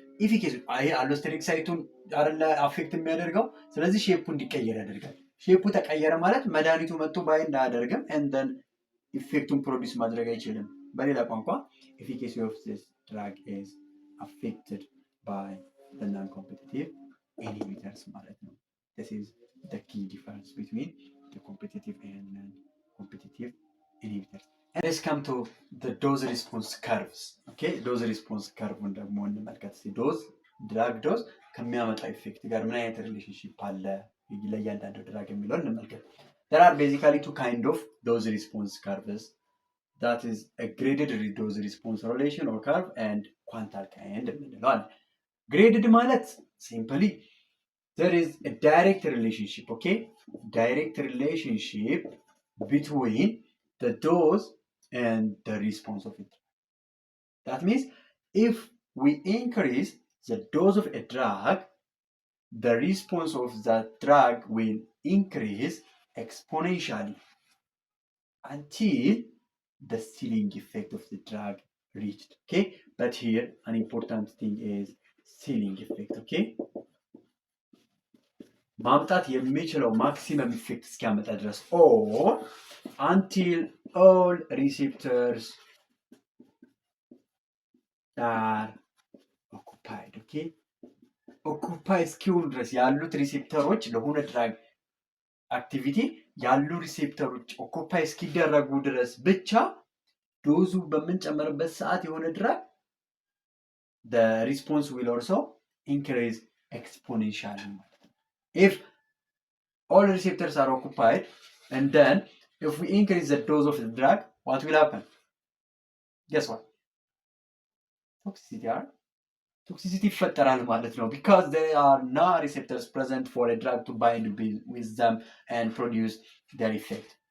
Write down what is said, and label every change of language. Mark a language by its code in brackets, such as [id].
[am] ኢፊኬስ ይሄ አሎስቴሪክ ሳይቱን አይደለ አፌክት የሚያደርገው። ስለዚህ ሼፑ እንዲቀየር ያደርጋል። ሼፑ ተቀየረ ማለት መድኃኒቱ መጥቶ ባይንድ አያደርግም [en] and then [am] ኢፌክቱን ፕሮዲስ ማድረግ አይችልም። በሌላ ቋንቋ [en] efficacy of this drug is affected by the non-competitive inhibitors [am] ማለት ነው። [en] this is the key difference between the competitive and non-competitive inhibitors. And let's come to the dose response curves. [am] Okay, dose response curve ደግሞ እንመልከት። ዶዝ ድራግ ዶዝ ከሚያመጣው ኢፌክት ጋር ምን አይነት ሪሌሽንሺፕ አለ ለእያንዳንዱ ድራግ የሚለውን እንመልከት። [en] there are basically two kind of dose response curves. that is a graded dose response relation or curve and quantile kind [am] የምንለው አለ። [en] graded ማለት simply there is a direct relationship, okay, direct relationship between the dose and the response of it. That means if we increase the dose of a drug, the response of that drug will increase exponentially until the ceiling effect of the drug reached. Okay, but here an important thing is ceiling effect. Okay, [am] ማምጣት የሚችለው ማክሲመም ኢፌክት እስኪያመጣ ድረስ [en] or until all receptors are occupied. [am] Okay, ኦኩፓይ እስኪሆኑ ድረስ ያሉት ሪሴፕተሮች ለሆነ ድራግ አክቲቪቲ ያሉ ሪሴፕተሮች ኦኩፓይ እስኪደረጉ ድረስ ብቻ ዶዙ በምንጨምርበት ሰዓት የሆነ ድራግ [en] the response will also increase exponentially. If all receptors are occupied and then if we increase the dose of the drug, what will happen? Guess what? Toxicity [am] ይፈጠራል ማለት ነው [en] because there are no receptors present for a drug to bind with them and produce their effect.